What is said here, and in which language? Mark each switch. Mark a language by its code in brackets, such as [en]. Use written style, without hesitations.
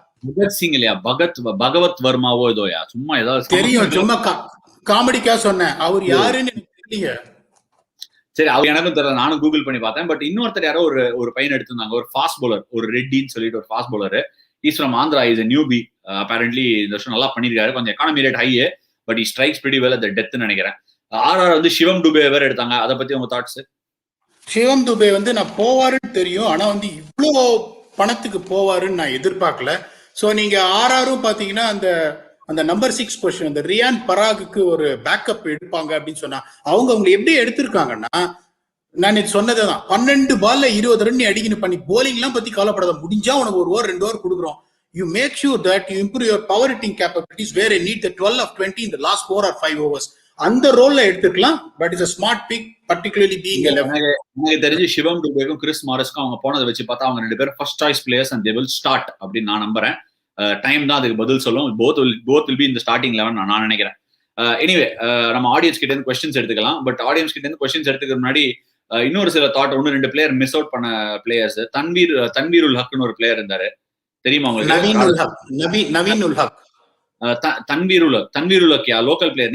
[ta] பகத் சிங் இல்லையா, பகவத் வர்மாவோ ஏதோயா? சும்மா ஏதாவது தெரியும், சும்மா காமெடிக்கா சொன்னேன். அவர் யாருன்னு எனக்கு தெரியல. சரி, அவர் எனக்கும் தெரியல, நானும் கூகுள் பண்ணி பார்த்தேன். பட் இன்னொருத்தர் யாரோ ஒரு பையன் எடுத்திருந்தாங்க, ஒரு ஃபாஸ்ட் பவுலர், ஒரு ரெட்டின்னு சொல்லிட்டு ஒரு fast bowler. [en] Is from Andhra. Is a newbie. [ta] apparently இந்த வருஷம் நல்லா பண்ணிருக்காரு. [en] கொஞ்சம் economy rate high, but he strikes pretty well at the death நினைக்கிறேன். [ta] ஆர்ஆர் வந்து சிவம் டுபே வேற எடுத்தாங்க. அதை பத்தி உங்க தாட்ஸ்? சிவம் துபே வந்து நான் போவாருன்னு தெரியும், ஆனா வந்து இவ்வளோ பணத்துக்கு போவாருன்னு நான் எதிர்பார்க்கல. ஸோ நீங்க ஆர்ஆரும் பாத்தீங்கன்னா அந்த நம்பர் 6 பொசிஷன் அந்த ரியான் பராகுக்கு ஒரு பேக்கப் எடுப்பாங்க அப்படின்னு சொன்னா, அவங்க எப்படி எடுத்திருக்காங்கன்னா, நான் இது சொன்னதுதான், 12 பால்ல 20 ரன் அடிக்கணும் பண்ணி போலிங் எல்லாம் பத்தி கவலைப்படாத, முடிஞ்சா உனக்கு 1 ஓவர் 2 ஓவர் கொடுக்குறோம். [en] You make sure that you improve your power hitting capabilities where I need the 12 of 20 in the last 4 or 5 overs. [ta] அந்த ரோல்ல எடுத்துக்கலாம். [en] But is a smart pick, particularly being a left. [ta] எனக்கு தெரிஞ்சு சிவம் டுபேக்கும் Chris மாரஸ்க்கும் அவங்க போனதை வச்சு பார்த்தா அவங்க 2 பேரும் first choice players [en] and they will start [ta] அப்படின்னு நான் நம்புறேன். டைம் தான் அதுக்கு பதில் சொல்லும். [en] both will be in the starting 11 [ta] நான் நினைக்கிறேன். எனிவே நம்ம ஆடியன்ஸ் கிட்ட இருந்து கொஸ்டின்ஸ் எடுத்துக்கலாம். பட் ஆடியன்ஸ் கிட்ட இருந்து கொஸ்டின்ஸ் எடுத்துக்க முன்னாடி இன்னொரு சில தாட், 1-2 பிளேயர் மிஸ் அவுட் பண்ண பிளேயர்ஸ். தன்வீர் உல் ஹக்னு ஒரு பிளேயர் இருந்தாரு, தெரியுமா உங்களுக்கு? நவீன் உல் ஹக். Tanveer உலக் local player.